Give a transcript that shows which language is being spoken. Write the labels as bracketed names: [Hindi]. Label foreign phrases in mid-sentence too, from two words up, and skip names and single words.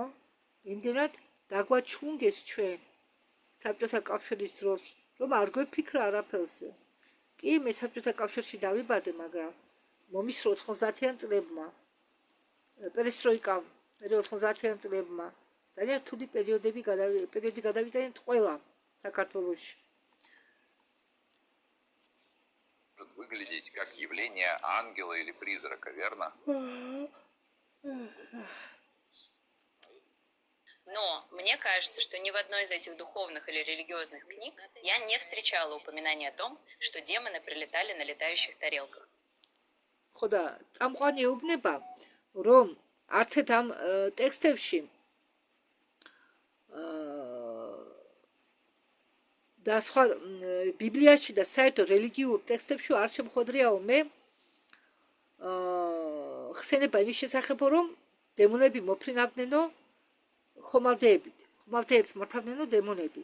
[Georgian] იმდენად დაგვაჩხუნგეს ჩვენ საბჭოთა კავშირის დროს, რომ არ გვეფიქრა არაფერზე. კი, მე საბჭოთა კავშირში დავიბადე, მაგრამ მომისრო 90-იან წლებმა, პერესტროიკამ, 90-იან წლებმა, ძალიან რთული პერიოდი გადავიტანეთ ყველა საქართველოში. [Russian] Может выглядеть как явление ангела или призрака, верно? Но мне кажется, что ни в одной из этих духовных или религиозных книг я не встречала упоминания о том, что демоны прилетали на летающих тарелках. [Georgian] ხოდა წამყვანი ეუბნება, რომ არცეთ ამ ტექსტებში და სხვა ბიბლიაში და საერთოდ რელიგიურ ტექსტებში არ შემოხვედრიაო მე ხსენება იმის შესახებ, რომ დემონები მოფრინავდნენო ხომალდეებს მართავდნენო დემონები.